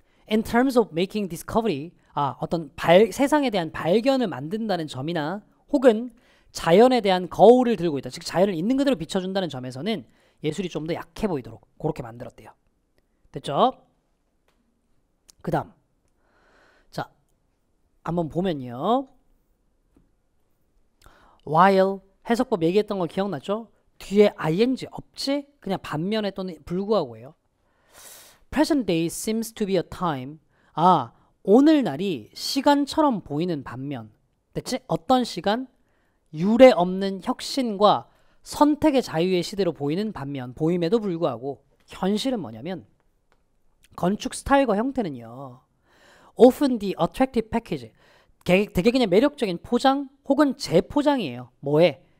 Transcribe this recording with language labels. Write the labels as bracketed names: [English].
[English] In terms of making discovery [Korean] 어떤 세상에 대한 발견을 만든다는 점이나 혹은 자연에 대한 거울을 들고 있다. 즉 자연을 있는 그대로 비춰준다는 점에서는 예술이 좀 더 약해 보이도록 그렇게 만들었대요. 됐죠? 그 다음 자 한번 보면요. while 해석법 얘기했던 거 기억나죠? 뒤에 ing 없지? 그냥 반면에 또는 불구하고예요. [English] Present day seems to be a time [Korean] 오늘날이 시간처럼 보이는 반면 됐지? 어떤 시간? 유례 없는 혁신과 선택의 자유의 시대로 보이는 반면 보임에도 불구하고 현실은 뭐냐면 건축 스타일과 형태는요. [English] often the attractive package [Korean] 되게 그냥 매력적인 포장 혹은 재포장이에요. 뭐에?